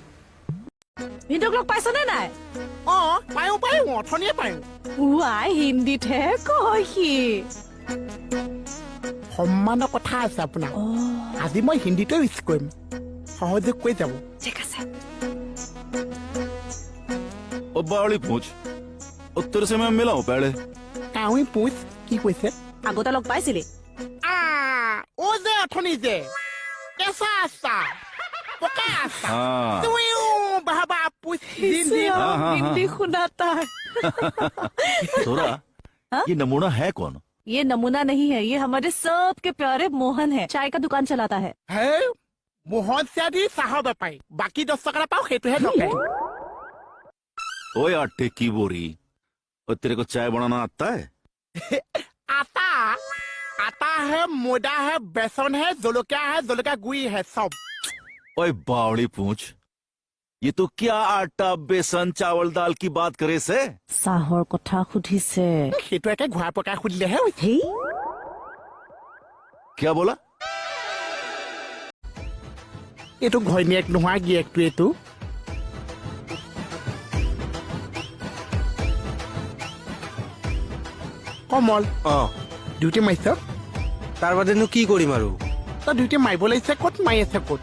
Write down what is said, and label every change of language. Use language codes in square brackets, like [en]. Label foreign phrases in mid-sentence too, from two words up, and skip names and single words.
[as] ভিডিঅ' লগ পাইছনে নাই পায়ো অথনিয়ে পায়ো ৱাই হিন্দীতহে কয় সি সম্মানৰ কথা আছে আপোনাৰ আজি মই হিন্দীতে ইউজ কৰিম সহজে কৈ যাব ঠিক আছে [hi] ओ बावली पूछ उत्तर से मैं मिला हूँ पहले [as] কাউই পুছ কি কৈছে আগতে লগ পাইছিলি ও যে অথনি যে কেঁচা আছা পকা আছা [hi] हाँ [as] তুইও বাবা পুছ [hi] हिंदी सुनाता है थोड़ा ये नमूना है कौन ये नमूना नहीं है ये हमारे सबके प्यारे मोहन है चाय का दुकान चलाता है [as] হে মোহন চিয়াদি চাহৰ বেপাৰী বাকী 10 টকা পাও সেইটোহে নকৰে [hi] ओए आटे की बोरी और तेरे को चाय बनाना आता है आता है मैदा है बेसन है जलकिया गुड़ी है सब ओए बावली पूछ ये तो क्या आटा बेसन चावल दाल की बात करे से [as] চাহৰ কথা সুধিছে সেইটো একে ঘুৰা পকা খুদিলেহে হেই [hi] क्या बोला [as] এইটো ঘৈণীয়েক নোহোৱা গিয়েকটো এইটো কমল ডিউটি মাৰিছ তাৰ বাদেনো কি কৰিম আৰু তই ডিউটি মাৰিব লাগিছে ক'ত মাৰি আছে ক'ত